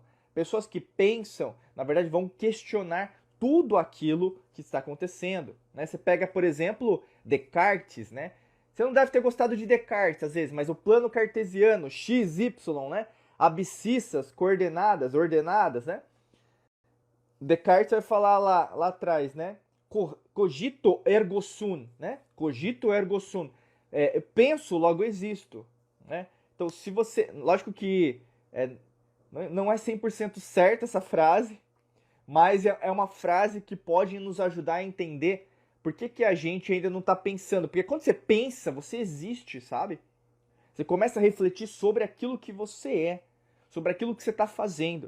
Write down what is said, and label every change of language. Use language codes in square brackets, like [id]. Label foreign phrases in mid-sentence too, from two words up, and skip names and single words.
[pt] Pessoas que pensam, na verdade, vão questionar tudo aquilo que está acontecendo. Né? Você pega, por exemplo, Descartes, né? Você não deve ter gostado de Descartes, às vezes, mas o plano cartesiano, x, y, né? Abscissas, coordenadas, ordenadas, né? Descartes vai falar lá atrás, né? [la] Cogito ergo sum, né? Cogito ergo sum. [pt] Penso, logo existo, né? Então, se você... Lógico que não é 100% certa essa frase, mas é uma frase que pode nos ajudar a entender por que a gente ainda não está pensando. Porque quando você pensa, você existe, sabe? Você começa a refletir sobre aquilo que você é, sobre aquilo que você está fazendo.